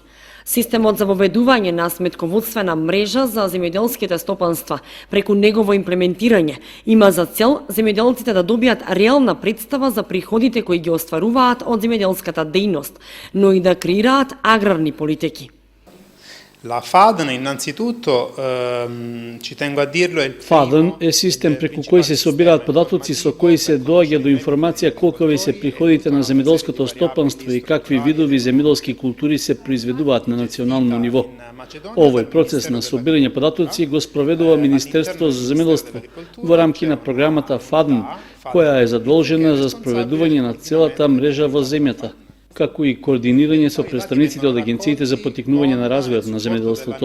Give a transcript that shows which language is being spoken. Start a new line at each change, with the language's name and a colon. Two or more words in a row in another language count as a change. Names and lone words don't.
Macedonian: Системот за воведување на сметководствена мрежа за земјоделските стопанства преку негово имплементирање има за цел земјоделците да добијат реална представа за приходите кои ги остваруваат од земјоделската дејност, но и да креираат аграрни политики.
Italian: FADAN innanzitutto ci tengo a dirlo
Macedonian: FADAN е систем преку кој се собираат податоци со кои се доаѓа до информација колкови се приходите на земјоделското стопанство и какви видови земјоделски култури се произведуваат на национално ниво. Овој процес на собирање податоци го спроведува Министерство за земјоделство во рамки на програмата FADAN, која е задолжена за спроведување на целата мрежа во земјата, како и координирање со представниците од агенциите за поттикнување на развојот на земјоделството.